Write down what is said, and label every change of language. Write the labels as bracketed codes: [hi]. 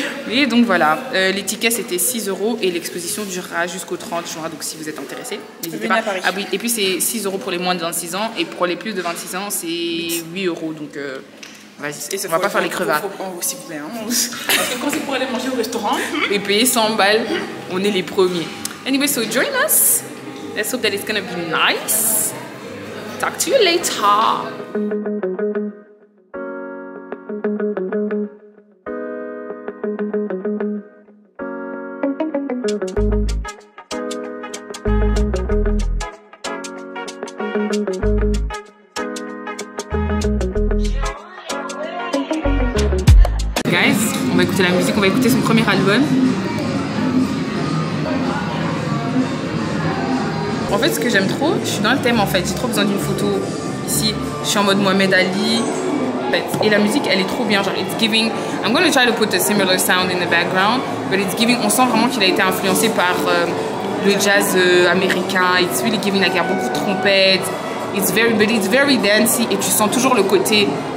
[fr] Et donc voilà, les tickets c'était 6 € et l'exposition durera jusqu'au 30 juin. Donc si vous êtes intéressé, n'hésitez pas. Ah oui, et puis c'est 6 € pour les moins de 26 ans et pour les plus de 26 ans c'est 8 €. Donc... vas-y, on va pas faire les crevards. S'il vous plaît, hein. Parce que quand c'est pour aller manger au restaurant et payer 100 balles, on est les premiers. [en] Anyway, so join us. Let's hope that it's gonna be nice. Talk to you later. [fr] On va écouter la musique, on va écouter son premier album. En fait, ce que j'aime trop, je suis dans le thème en fait, j'ai trop besoin d'une photo ici. Je suis en mode Mohamed Ali. En fait, et la musique, elle est trop bien, genre [en] it's giving. I'm gonna try to put a similar sound in the background, but it's giving. [fr] On sent vraiment qu'il a été influencé par le jazz américain. [en] It's really giving like [fr] il y a beaucoup de trompettes. [en] It's very dancey [fr] et tu sens toujours le côté.